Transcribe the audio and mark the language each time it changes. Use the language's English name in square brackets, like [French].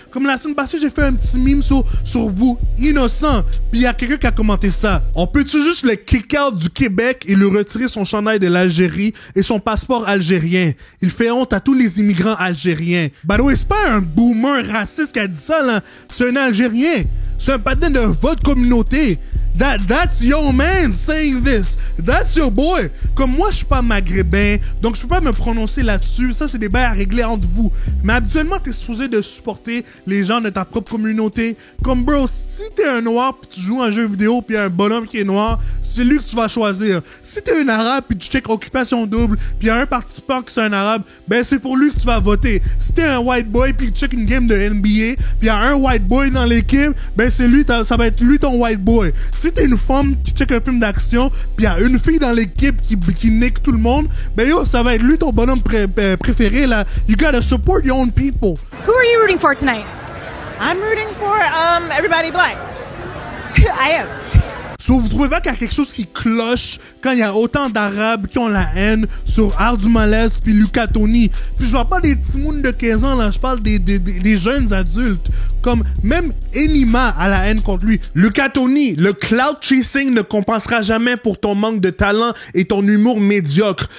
[French] Comme la semaine passée, j'ai fait un petit meme sur vous, innocent, puis il y a quelqu'un qui a commenté ça. On peut-tu juste le kick-out du Québec et lui retirer son chandail de l'Algérie et son passeport algérien? Il fait honte à tous les immigrants algériens. [English] By the way, [French] c'est pas un boomer raciste qui a dit ça, là. C'est un Algérien. C'est un patin de votre communauté. [English] That's your man saying this. That's your boy. [French] Comme moi, je suis pas maghrébin, donc je peux pas me prononcer là-dessus. Ça, c'est des bails à régler entre vous. Mais habituellement, t'es supposé de supporter les gens de ta propre communauté. Comme bro, si t'es un noir puis tu joues à un jeu vidéo puis y a un bonhomme qui est noir, c'est lui que tu vas choisir. Si t'es un arabe puis tu check Occupation Double puis y a un participant qui c'est un arabe, ben c'est pour lui que tu vas voter. Si t'es un white boy puis tu check une game de NBA puis y a un white boy dans l'équipe, ben c'est lui, ça va être lui ton white boy. Si t'es une femme qui check un film d'action puis y a une fille dans l'équipe qui nique tout le monde, ben yo, ça va être lui ton bonhomme préféré là. [English] You gotta support your own people. Who are you rooting for tonight? I'm rooting for everybody black. I am. [French] So, vous trouvez pas qu'il y a quelque chose qui cloche quand il y a autant d'Arabes qui ont la haine sur Art du Malaise puis Luca Toni? Puis je parle pas des petits mounes de 15 ans, là, je parle des jeunes adultes. Comme même Enima a la haine contre lui. Luca Toni, le cloud chasing ne compensera jamais pour ton manque de talent et ton humour médiocre.